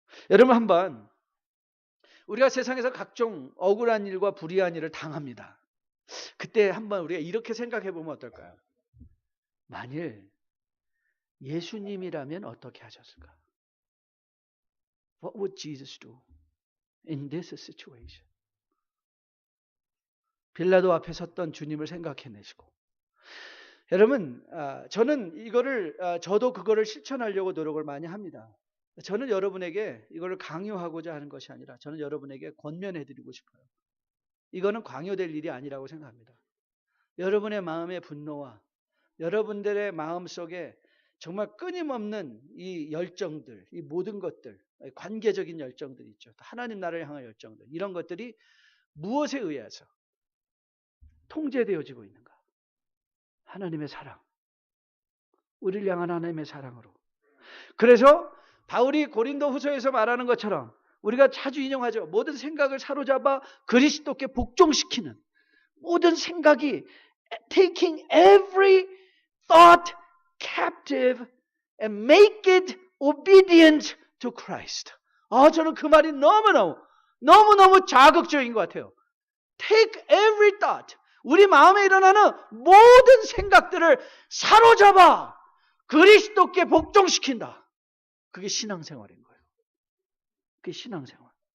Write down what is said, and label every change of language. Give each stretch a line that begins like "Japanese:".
Korean: 여러분 한번 우리가 세상에서 각종 억울한 일과 불의한 일을 당합니다. 그때 한번 우리가 이렇게 생각해 보면 어떨까요? 만일 예수님이라면 어떻게 하셨을까?
English: What would Jesus do in this situation?
Korean: 빌라도 앞에 섰던 주님을 생각해내시고 여러분 저는 저도 그거를 실천하려고 노력을 많이 합니다. 저는 여러분에게 이거를 강요하고자 하는 것이 아니라 저는 여러분에게 권면해드리고 싶어요. 이거는 강요될 일이 아니라고 생각합니다. 여러분의 마음의 분노와 여러분들의 마음속에 정말 끊임없는 이 열정들, 이 모든 것들, 관계적인 열정들 있죠. 하나님 나라를 향한 열정들, 이런 것들이 무엇에 의해서 통제되어지고 있는가? 하나님의 사랑. 우리를 향한 하나님의 사랑으로. 그래서 바울이 고린도 후서에서 말하는 것처럼 우리가 자주 인용하죠. 모든 생각을 사로잡아 그리스도께 복종시키는 모든 생각이
English: taking every thought captive and make it obedient to Christ.
Korean: 저는 그 말이 너무너무 자극적인 것 같아요.
English: Take every thought.
Korean: 우리 마음에 일어나는 모든 생각들을 사로잡아 그리스도께 복종시킨다. 그게 신앙생활인 거예요. 그게 신앙생활.